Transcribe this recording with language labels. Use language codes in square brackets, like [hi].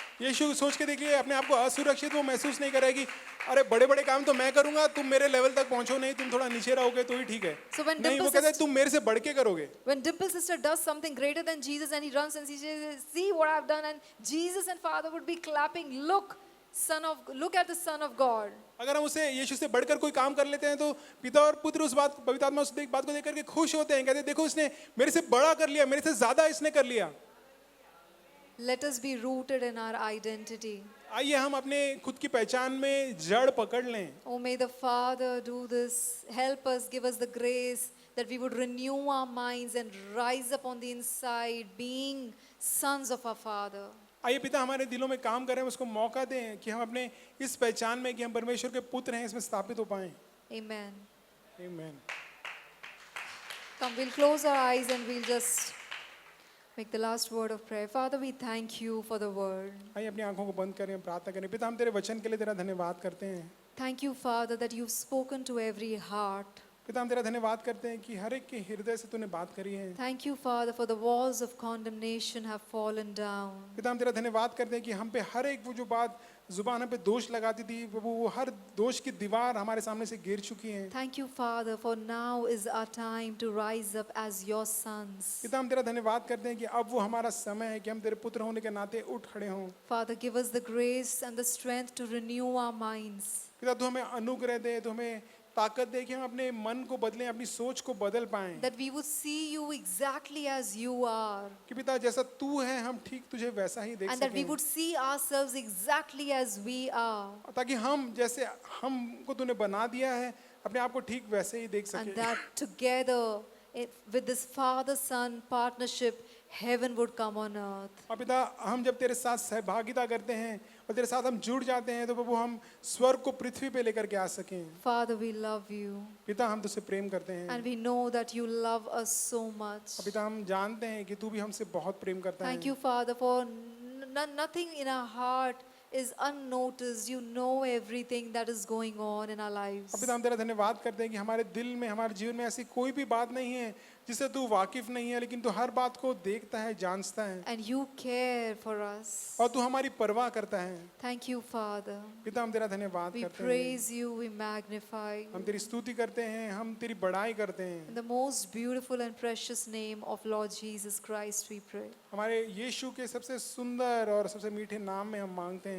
[hi] यीशु सोच के देखिए, अपने आप को असुरक्षित वो महसूस नहीं करेगी। अरे बड़े बड़े काम तो मैं करूंगा, तुम मेरे लेवल तक पहुंचो नहीं, तुम थोड़ा नीचे रहोगे तो ही ठीक है। [en] So when [hi] नहीं, वो [en] Dimple [hi] कहते हैं [en] sister- [hi] तुम मेरे से बढ़ के करोगे। [en] When Dimple sister does something greater than Jesus and he runs and he says, see what I've done, and Jesus and Father would be clapping, look at the Son of God. [hi] अगर हम उसे यीशु से बढ़कर कोई काम कर लेते हैं तो पिता और पुत्र उस बात, पवित्र आत्मा उस बात को देख करके खुश होते हैं, कहते हैं देखो इसने मेरे से बड़ा कर लिया, मेरे से ज्यादा इसने कर लिया। [en] Let us be rooted in our identity. [hi] आइए हम अपने खुद की पहचान में जड़ पकड़ लें। [en] Oh, may the Father do this. Help us, give us the grace that we would renew our minds and rise up on the inside, being sons of our Father. [hi] आइए पिता हमारे दिलों में काम करें, उसको मौका दें कि हम अपने इस पहचान में कि हम परमेश्वर के पुत्र हैं इसमें स्थापित हो पाएं। [en] Amen. [hi] आमीन। [en] Come, we'll close our eyes and we'll just make the last word of prayer. Father, we thank you for the word. [hi] आइए अपनी आंखों को बंद करें, प्रार्थना करें। पिता हम तेरे वचन के लिए तेरा धन्यवाद करते हैं। [en] Thank you, Father, that you've spoken to every heart. [hi] पिता हम तेरा धन्यवाद करते हैं कि हर एक के हृदय से तूने बात करी है। [en] Thank you, Father, for the walls of condemnation have fallen down. [hi] पिता हम तेरा धन्यवाद करते हैं कि हम पे हर एक वो जो बात जुबान पे दोष लगाती थी, वो हर दोष की दीवार हमारे सामने से गिर चुकी है। [en] Thank you, Father, for now is our time to rise up as your sons. [hi] पिता हम तेरा धन्यवाद करते हैं कि अब वो हमारा समय है कि हम तेरे पुत्र होने के नाते उठ खड़े हों। [en] Father, give us the grace and the strength to renew our minds. [hi] पिता तू हमें अनुग्रह दे, तू हमें ताकत दे कि हम अपने मन को बदलें, अपनी सोच को बदल पाएं। [en] That we would see you exactly as you are. [hi] कि पिता जैसा तू है हम ठीक तुझे वैसा ही देख [en] And that we [hi] सकें, [en] would see ourselves exactly as we are. [hi] ताकि हम जैसे हमको तूने बना दिया है अपने आप को ठीक वैसे ही देख [en] And [hi] सकें। [en] that together, with this Father-Son partnership, heaven would come on earth. [hi] और पिता हम जब तेरे साथ सहभागिता करते हैं और तेरे साथ हम जुड़ जाते हैं तो प्रभु हम स्वर्ग को पृथ्वी पे लेकर के आ सकें। [en] Father, we love you. [hi] पिता हम तुझसे प्रेम करते हैं [en] And we know that you love us so much. [hi] और पिता हम जानते हैं कि तू भी हमसे बहुत प्रेम करता [en] Thank [hi] है। [en] you, Father, for nothing in our heart is unnoticed. You know everything that is going on in our lives. [hi] और पिता हम तेरा धन्यवाद करते हैं कि हमारे दिल में, हमारे जीवन में ऐसी कोई भी बात नहीं है जिससे तू वाकिफ नहीं है, लेकिन तू हर बात को देखता है, जानता है [en] And you care for us. [hi] और तू हमारी परवाह करता है। [en] Thank you, Father. [hi] पिता हम तेरा धन्यवाद [en] We [hi] करते हैं, [en] praise you, we magnify you. [hi] हम तेरी स्तुति करते हैं, हम तेरी बड़ाई करते हैं। [en] In the most beautiful and precious name of Lord Jesus Christ, we pray. [hi] हमारे यीशु के सबसे सुंदर और सबसे मीठे नाम में हम मांगते हैं।